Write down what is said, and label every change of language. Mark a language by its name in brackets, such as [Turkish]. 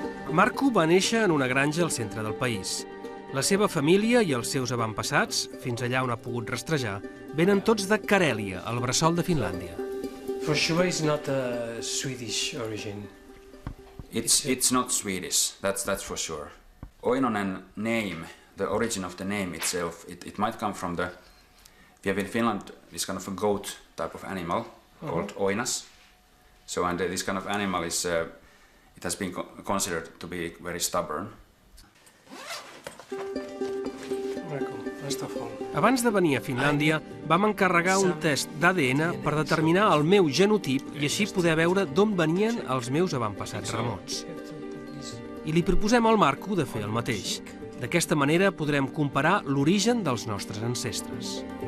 [Catalan] Markku va néixer en una granja al centre del país. La seva família i els seus avantpassats, fins allà on ha pogut rastrejar, venen tots de Carèlia, al bressol de Finlàndia. [English] For sure it's not a Swedish origin. It's not Swedish, that's for sure. Oinonen name, the origin of the name itself, it might come from the... We have in Finland this kind of a goat type of animal called oinas. So, and this kind of animal is, it has been considered to be very stubborn. [Catalan] Abans de venir a Finlàndia, vam encarregar un test d'ADN per determinar el meu genotip i així poder veure d'on venien els meus avantpassats remots. I li proposem al Markku de fer el mateix. D'aquesta manera podrem comparar l'origen dels nostres ancestres.